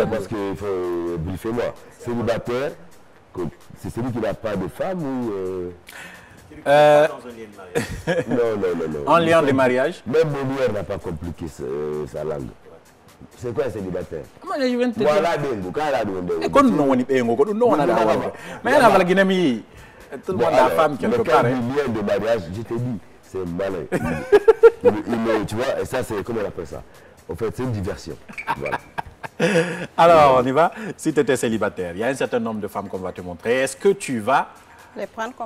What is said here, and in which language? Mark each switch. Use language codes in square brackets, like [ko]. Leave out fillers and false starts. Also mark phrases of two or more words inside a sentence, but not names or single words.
[fr] Parce qu'il faut briefer-moi. Célibataire, c'est celui qui n'a pas de femme ou... Dans un lien de mariage. Non. En lien de mariage? Même Molière n'a pas compliqué sa langue. C'est quoi un célibataire? Je viens de te dire. Voilà, Dengo, quand Dengo. [ff] Kon non woni ɓeengo ko ɗum ɗon wonata wonde mais yana wala guina mi [fr] tout le monde a femme quelque part. Le lien de mariage, je te dis, c'est malin. Tu vois, et ça, c'est, comment on appelle ça? En fait, c'est une diversion. Voilà. Alors, on y va. Si tu étais célibataire, il y a un certain nombre de femmes qu'on va te montrer. Est-ce que tu vas, Les prendre comme